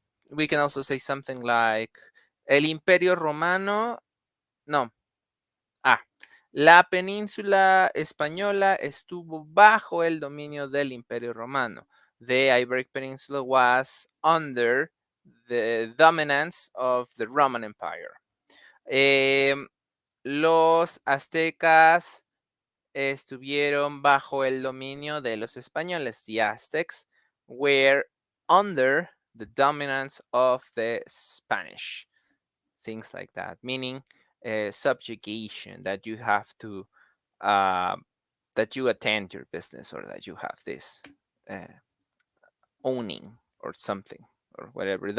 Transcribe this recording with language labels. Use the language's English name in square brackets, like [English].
[English] We can also say something like, [Spanish] el Imperio Romano, no, la península española estuvo bajo el dominio del Imperio Romano. [English] The Iberic Peninsula was under the dominance of the Roman Empire. [Spanish] Los aztecas estuvieron bajo el dominio de los españoles. [English] The Aztecs were under the dominance of the Spanish. Things like that, meaning subjugation, that you have to that you attend your business, or that you have this owning or something, or whatever.